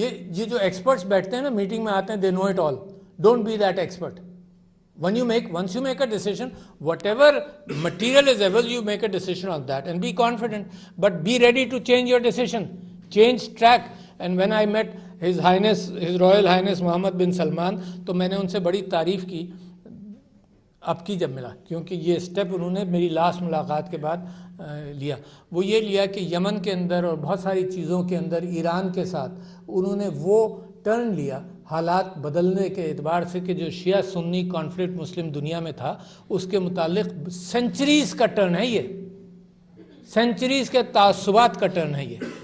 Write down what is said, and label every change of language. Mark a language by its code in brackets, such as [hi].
[ur] یہ جو ایکسپرٹس بیٹھتے ہیں نا میٹنگ میں آتے ہیں, [en] They know it all. Don't be that expert. once you make a decision, whatever material is available, you make a decision on that and be confident, but be ready to change your decision, change track. And when I met [ur] His Royal Highness Mohammed bin Salman, تو میں نے ان سے بڑی تعریف کی اب کی جب ملا, کیونکہ یہ سٹیپ انہوں نے میری لاسٹ ملاقات کے بعد لیا. وہ یہ لیا کہ یمن کے اندر اور بہت ساری چیزوں کے اندر ایران کے ساتھ انہوں نے وہ ٹرن لیا حالات بدلنے کے اعتبار سے کہ جو شیعہ سنی کانفلکٹ مسلم دنیا میں تھا اس کے متعلق سینچریز کا ٹرن ہے, یہ سینچریز کے تعصبات کا ٹرن ہے یہ.